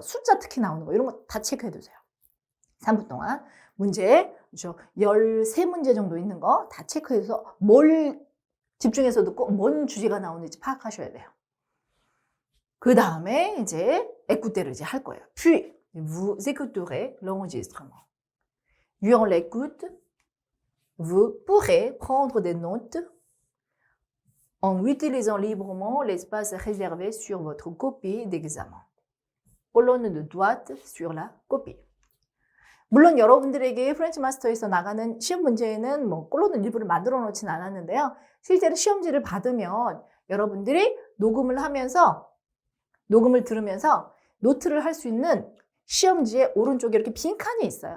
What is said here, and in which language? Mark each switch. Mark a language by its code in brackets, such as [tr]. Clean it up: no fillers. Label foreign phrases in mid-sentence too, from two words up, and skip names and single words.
[ko] 숫자 특히 나오는 거 이런 거 다 체크해 두세요. 3분 동안 문제 그렇죠. 13문제 정도 있는 거 다 체크해서 뭘 집중해서 듣고 뭔 주제가 나오는지 파악하셔야 돼요. 그 다음에 이제 écouter를 이제 할 거예요. [fr] Puis vous écouterez l'enregistrement. Durant l'écoute, vous pourrez prendre des notes en utilisant librement l'espace réservé sur votre copie d'examen. Colonne de droite sur la copie. [ko] 물론 여러분들에게 프렌치 마스터에서 나가는 시험 문제에는 뭐 꼴로는 일부를 만들어 놓진 않았는데요. 실제로 시험지를 받으면 여러분들이 녹음을 하면서 녹음을 들으면서 노트를 할 수 있는 시험지의 오른쪽에 이렇게 빈칸이 있어요.